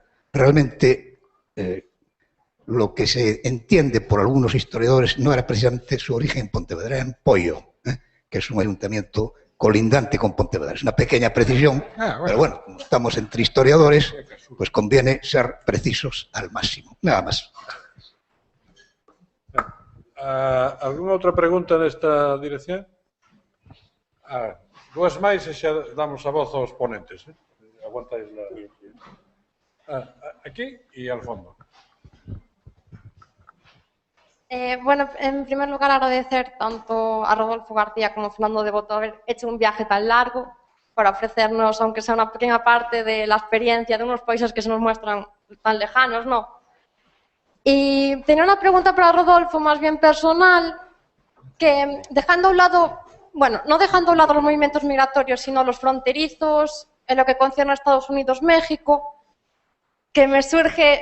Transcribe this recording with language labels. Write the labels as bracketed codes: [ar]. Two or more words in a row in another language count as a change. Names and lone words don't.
[es] Realmente lo que se entiende por algunos historiadores no era precisamente su origen en Pontevedra, era en Poio, que es un ayuntamiento colindante con Pontevedra. Es una pequeña precisión, pero bueno, como estamos entre historiadores, pues conviene ser precisos al máximo. Nada más. [gl] ¿Alguna outra pregunta nesta dirección? Dúas máis e xa damos a voz aos ponentes. Aguantáis aquí e ao fondo. [es] Bueno, en primer lugar agradecer tanto a Rodolfo García como a Fernando Devoto haber hecho un viaje tan largo para ofrecernos, aunque sea una pequeña parte de la experiencia de unos países que se nos muestran tan lejanos, ¿no? Y tenía una pregunta para Rodolfo, más bien personal, que dejando a un lado, bueno, no dejando a un lado los movimientos migratorios, sino los fronterizos, en lo que concierne a Estados Unidos-México, que me surge...